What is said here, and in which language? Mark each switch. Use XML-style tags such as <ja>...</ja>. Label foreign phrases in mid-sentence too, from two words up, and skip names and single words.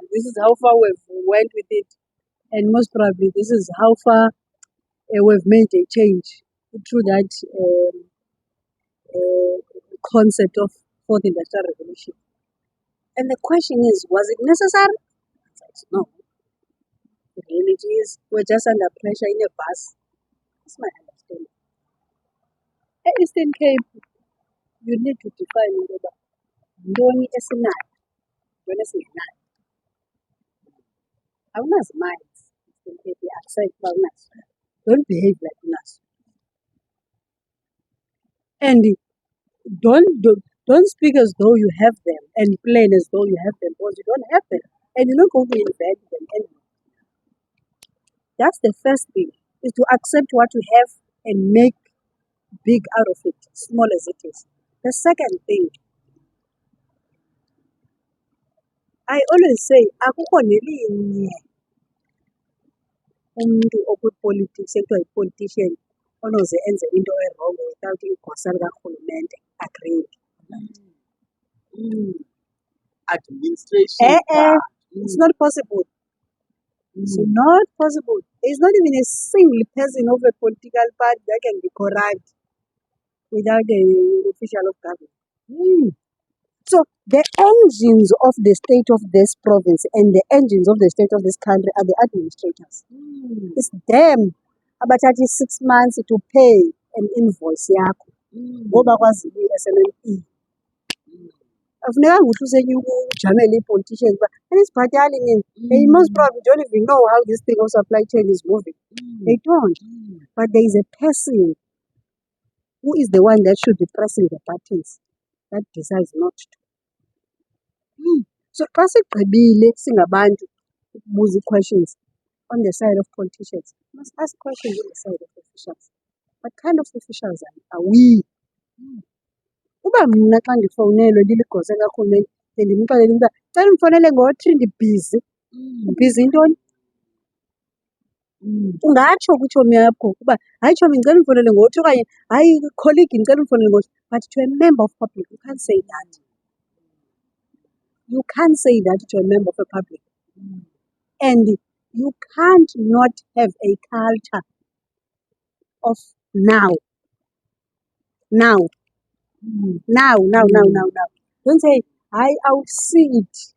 <en>This is how far we've went with it, and most probably this is how far we've made a change through that concept of fourth industrial revolution. And the question is, was it necessary? No. The reality is, we're just under pressure in a bus. That's my understanding. At Eastern Cape, you need to define whether</en> <xh>ntoni esinayo, ntoni esingenayo. Awunazo minds. Eastern Cape, accept uba unazo.</xh> <en>Don't behave like unazo. And don't speak as though you have them and plan as though you have them, because you don't have them. And you're not going to invent them anymore. That's the first thing, is to accept what you have and make big out of it, small as it is. The second thing, I always say,</en> <xh>akukho nelinye umntu okwi-politics ekuthiwa yi-politician onoze enze into erongo without igosa likarhulumente agreeing.</xh> <en>Administration. It's not possible. It's not possible. There's not even a single person of a political party that can be corrupt without an official of government. So the engines of the state of this province and the engines of the state of this country are the administrators. It's them abathatha 6 months to pay an invoice</en> <xh>yakho ngoba kwaziwa i-SMME. Akufunekanga ukuthi usenyuka ujamele ii-politicians uba anisibhatali nini.</xh> <en>They most probably don't even know how this thing of supply chain is moving. They don't. But there is a person who is the one that should be pressing the buttons that decides not to. So</en> <xh>xa sigqibile singabantu ukubuza</xh> <en>questions on the side of politicians, we must ask questions on the side of officials. What kind of officials are we?</en> <xh>Uba mna xa ndifowunelwe ndiligosa likarhulumente ndimxelele uba cela undifowunele ngo-3 ndibhizi. Ubhizi yintoni? Ungatsho kwitshomi yakho uba hayi tshomi ndicela undifowunele ngo-3 okanye hayi colleague ndicela undifowunele ngo-3.</xh> <en>But to a member of public, you can't say that. You can't say that to a member of a public. And you can't not have a culture of now. Don't say, I will see it.</en>